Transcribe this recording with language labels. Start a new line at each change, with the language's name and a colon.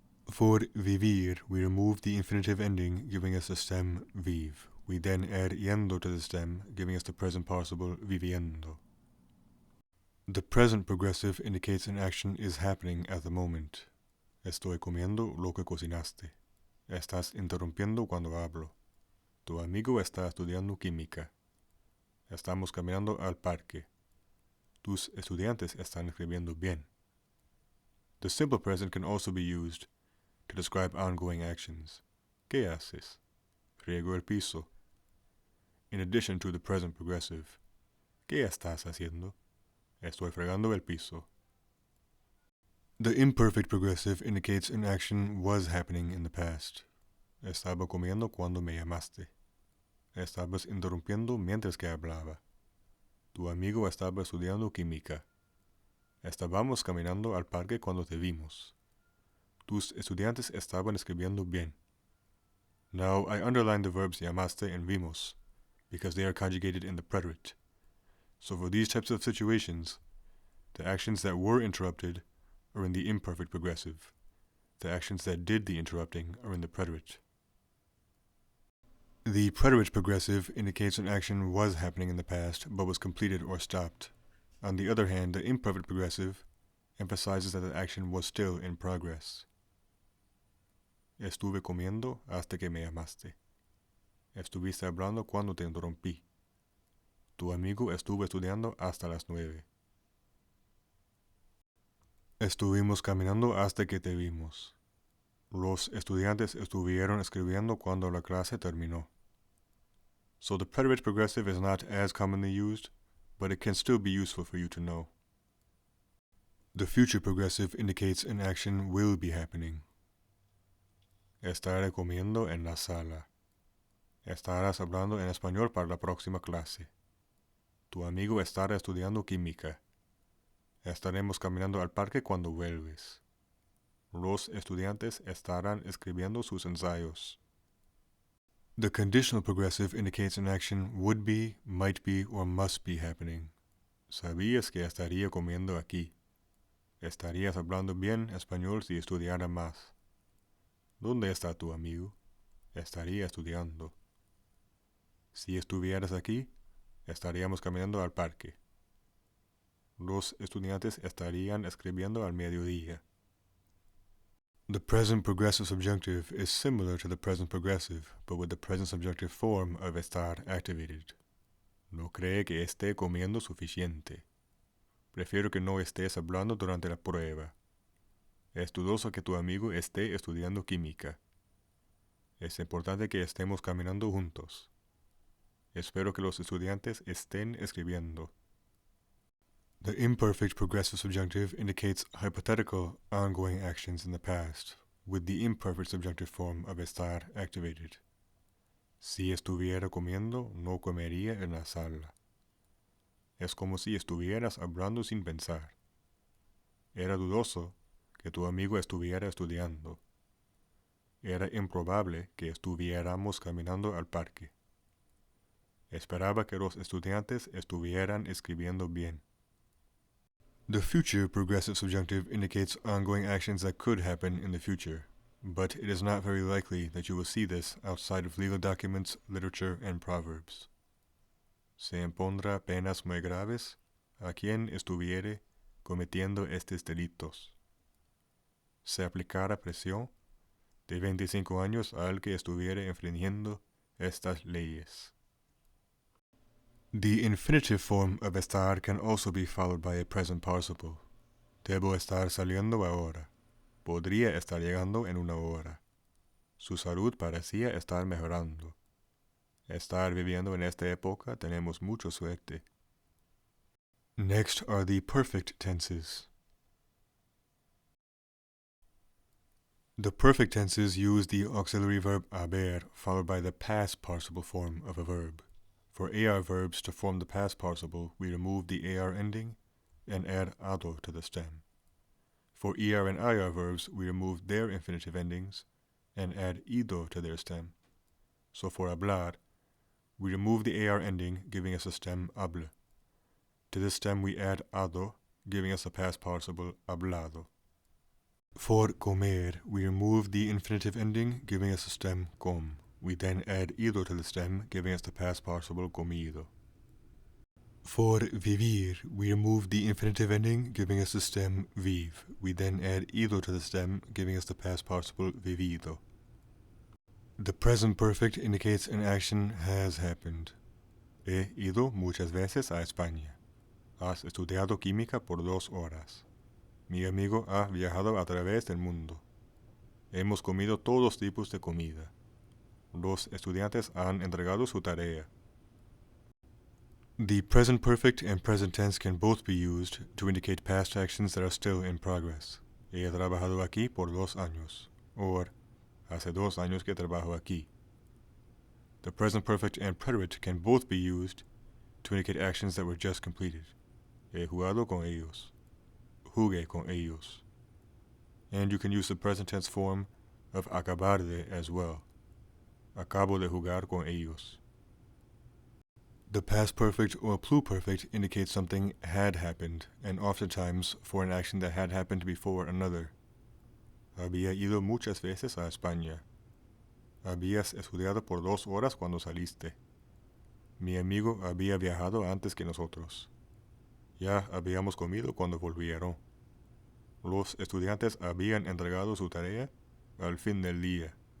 English: For vivir, we remove the infinitive ending, giving us the stem viv. We then add yendo to the stem, giving us the present participle viviendo. The present progressive indicates an action is happening at the moment.
Spanish: Estoy comiendo lo que cocinaste. Estás interrumpiendo cuando hablo. Tu amigo está estudiando química. Estamos caminando al parque. Tus estudiantes están escribiendo bien.
English: The simple present can also be used to describe ongoing actions.
Spanish: ¿Qué haces? Riego el piso.
English: In addition to the present progressive.
Spanish: ¿Qué estás haciendo? Estoy fregando el piso.
English: The imperfect progressive indicates an action was happening in the past.
Spanish: Estaba comiendo cuando me llamaste. Estabas interrumpiendo mientras que hablaba. Tu amigo estaba estudiando química. Estábamos caminando al parque cuando te vimos. Tus estudiantes estaban escribiendo bien.
English: Now I underline the verbs llamaste and vimos because they are conjugated in the preterite. So for these types of situations, the actions that were interrupted are in the imperfect progressive. The actions that did the interrupting are in the preterite. The preterite progressive indicates an action was happening in the past but was completed or stopped. On the other hand, the imperfect progressive emphasizes that the action was still in progress.
Spanish: Estuve comiendo hasta que me llamaste. Estuviste hablando cuando te interrumpí. Tu amigo estuvo estudiando hasta las 9. Estuvimos caminando hasta que te vimos. Los estudiantes estuvieron escribiendo cuando la clase terminó.
English: So the preterite progressive is not as commonly used, but it can still be useful for you to know. The future progressive indicates an action will be happening.
Spanish: Estaré comiendo en la sala. Estarás hablando en español para la próxima clase. Tu amigo estará estudiando química. Estaremos caminando al parque cuando vuelves. Los estudiantes estarán escribiendo sus ensayos.
English: The conditional progressive indicates an action would be, might be, or must be happening.
Spanish: Sabías que estaría comiendo aquí. Estarías hablando bien español si estudiara más. ¿Dónde está tu amigo? Estaría estudiando. Si estuvieras aquí, estaríamos caminando al parque. Los estudiantes estarían escribiendo al mediodía.
English: The present progressive subjunctive is similar to the present progressive, but with the present subjunctive form of estar activated.
Spanish: No cree que esté comiendo suficiente. Prefiero que no estés hablando durante la prueba. Es dudoso que tu amigo esté estudiando química. Es importante que estemos caminando juntos. Espero que los estudiantes estén escribiendo.
English: The imperfect progressive subjunctive indicates hypothetical, ongoing actions in the past, with the imperfect subjunctive form of estar activated.
Spanish: Si estuviera comiendo, no comería en la sala. Es como si estuvieras hablando sin pensar. Era dudoso que tu amigo estuviera estudiando. Era improbable que estuviéramos caminando al parque. Esperaba que los estudiantes estuvieran escribiendo bien.
English: The future progressive subjunctive indicates ongoing actions that could happen in the future, but it is not very likely that you will see this outside of legal documents, literature, and proverbs.
Spanish: Se impondrá penas muy graves a quien estuviere cometiendo estos delitos. Se aplicará prisión de 25 años al que estuviere infringiendo estas leyes.
English: The infinitive form of estar can also be followed by a present participle.
Spanish: Debo estar saliendo ahora. Podría estar llegando en una hora. Su salud parecía estar mejorando. Estar viviendo en esta época tenemos mucha suerte.
English: Next are the perfect tenses. The perfect tenses use the auxiliary verb haber followed by the past participle form of a verb. For AR verbs to form the past participle, we remove the AR ending and add ado to the stem. For ER and IR verbs, we remove their infinitive endings and add ido to their stem. So for hablar, we remove the AR ending, giving us a stem hable. To this stem we add ado, giving us a past participle hablado. For comer, we remove the infinitive ending, giving us a stem com. We then add ido to the stem, giving us the past participle comido. For vivir, we remove the infinitive ending, giving us the stem viv. We then add ido to the stem, giving us the past participle vivido. The present perfect indicates an action has happened.
Spanish: He ido muchas veces a España. Has estudiado química por 2 horas. Mi amigo ha viajado a través del mundo. Hemos comido todos tipos de comida. Los estudiantes han entregado su tarea.
English: The present perfect and present tense can both be used to indicate past actions that are still in progress.
Spanish: He trabajado aquí por 2 años.
English: Or,
Spanish: hace 2 años que trabajo aquí.
English: The present perfect and preterite can both be used to indicate actions that were just completed.
Spanish: He jugado con ellos. Jugué con ellos.
English: And you can use the present tense form of acabar de as well.
Spanish: Acabo de jugar con ellos.
English: The past perfect or pluperfect indicates something had happened, and oftentimes for an action that had happened before another.
Spanish: Había ido muchas veces a España. Habías estudiado por 2 horas cuando saliste. Mi amigo había viajado antes que nosotros. Ya habíamos comido cuando volvieron. Los estudiantes habían entregado su tarea al fin del día.